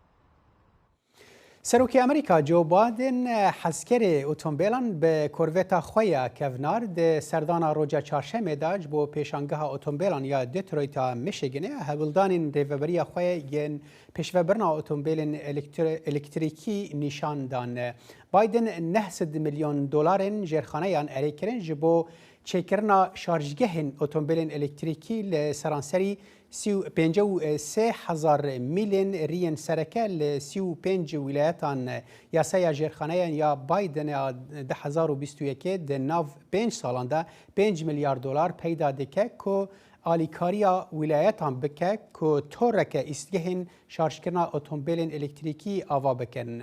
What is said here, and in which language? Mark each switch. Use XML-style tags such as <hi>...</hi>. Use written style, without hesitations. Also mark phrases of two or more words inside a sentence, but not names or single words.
<ku>سەرۆکی ئەمریکا جۆ بایدن حەزکەرێ ئۆتۆمبیلان بە کۆرڤێتا خۆیە کەڤنار دە سەردانا ڕۆژە چارشەمێداج بۆ پێشانگەها ئۆتۆمبیلان یا دێترۆیتا میشیگنێ هەوڵدانین ڕێڤەبەریە خۆیە یەن پێشڤەبرنا ئۆتۆمبیلên ئەلکتریکی نیشاندان. بایدن $900 ملیۆن ژێرخانەیان ئەرێکردن ji بۆ çêkirina şarjgehên ئۆتۆمبیلên ئەلکتریکی لە سەرانسەری 53,000 میلên riyên sereke li 35 wilayetan yasaya jêrxaneyan ya Bidena 2021 di nav 5 salan de $5 milyar peyda dike ku alîkariya wilayetan bike ku toreke îstgehên şarjkirina otomobîlên elektrîkî ava bikin.</ku>